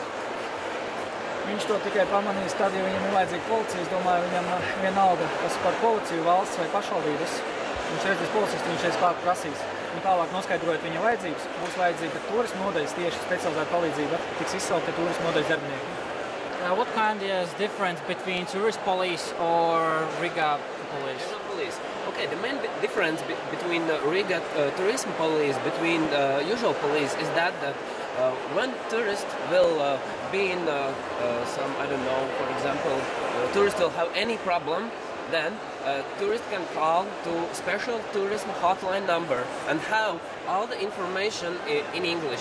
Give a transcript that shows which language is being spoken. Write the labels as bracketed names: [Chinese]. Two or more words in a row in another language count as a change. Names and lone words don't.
[Latvian] Viņš to tikai pamanīs tad, ja viņam ir vajadzīga policija. Es domāju, viņam vienalga, kas par policiju, valsts vai pašvaldības. Viņš redzēs policistu, viņš reiz klāt prasīs. Un tālāk noskaidrojot viņa vajadzības, būs vajadzīga turismu nodaļas tieši specializēta palīdzība, tiks izsaukti turismu nodaļas darbinieki. [English] What kind is difference between tourist police or Riga police? Okay, the main difference between Riga tourism police between usual police is that when tourists will be in some, I don't know, for example, tourists will have any problem, then tourists can call to special tourism hotline number and have all the information in English.